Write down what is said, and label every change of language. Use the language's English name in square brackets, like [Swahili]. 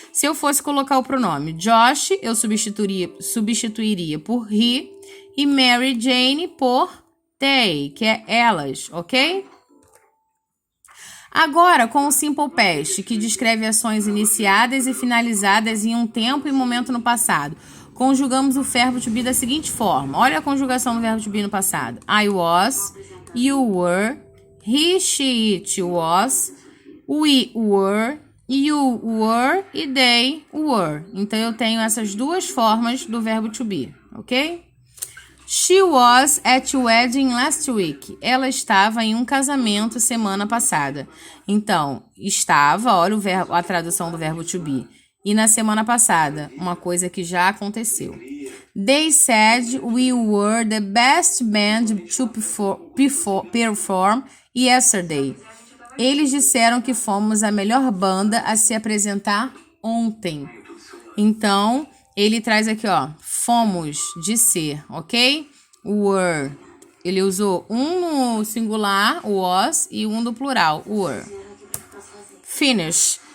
[Portuguese] Se eu fosse colocar o pronome Josh, eu substituiria por he e Mary Jane por they, que é elas, ok? Agora, com o simple past, que descreve ações iniciadas e finalizadas em um tempo e momento no passado, conjugamos o verbo to be da seguinte forma. Olha a conjugação do verbo to be no passado. [English] I was, you were, he, she, it was, we were, you were e they were. [Portuguese] Então, eu tenho essas duas formas do verbo to be, ok? [English] She was at a wedding last week. [Portuguese] Ela estava em um casamento semana passada. Então, estava, olha a tradução do verbo to be. E na semana passada, uma coisa que já aconteceu. [English] They said we were the best band to perform yesterday. [Portuguese] Eles disseram que fomos a melhor banda a se apresentar ontem. Então, ele traz aqui, ó, fomos de ser, ok? Were. Ele usou um no singular, was, e um no plural, were. Finish.